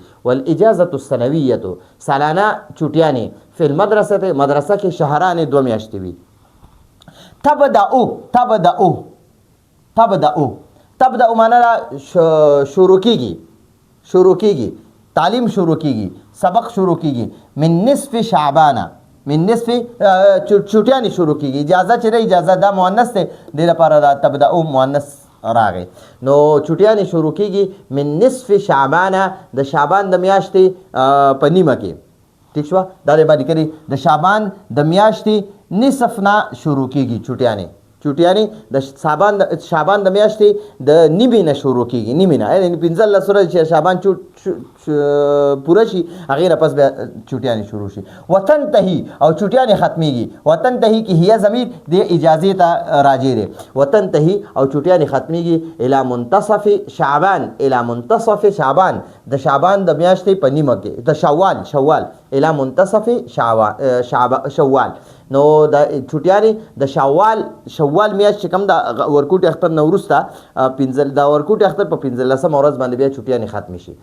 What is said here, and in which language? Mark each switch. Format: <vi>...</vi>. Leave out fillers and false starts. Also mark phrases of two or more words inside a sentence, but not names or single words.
<ar>والاجازه السنويه</ar> <ps>سالانه چوټیانې</ps> <ar>فی المدرسه</ar> <ps>مدرسه کې شهران 2 میاشتې وي. تبدأ معنا شروع کیږي، تعلیم شروع کیږي، سبق شروع کیږي.</ps> <ar>من نصف شعبان، من نصف</ar> <ps>چوټیانې شروع کیږي. اجازه چې اجازه دا مؤنث دی، دې لپاره دا تبدأ مؤنث راغی. نو چوټیانې شروع کیږي</ps> <ar>من نصف شعبان،</ar> <ps>د شعبان د میاشتې په نیمه کې. ٹھیک شو، دا دې باندې کړي د شعبان د میاشتې نصف نه شروع کیږي چوټیانې د شعبان د میاشتې د نیمې نه شروع کیږي، نیمې نه یعنې 15 ورځې چې شعبان پوره شي هغې نه پس بیا چوټیانې شروع شي. وتنتهي او چوټیانې ختمیږي. وتنتهي کې هي ضمیر د اجازې ته راجع دی. وتنتهي او چوټیانې ختمیږي</ps> <ar>الى منتصف شعبان، الى منتصف شعبان</ar> <ps>د شعبان د میاشتې په نیمه کې، د شوال</ps> <ar>الى منتصف شوال.</ar> <ps>نو د چوټیانې د شوال میاشت چې کوم د ورکوټي اختر نه وروسته د ورکوټي اختر په 15 ورځ باندې بیا چوټیانې ختمې شي.</ps>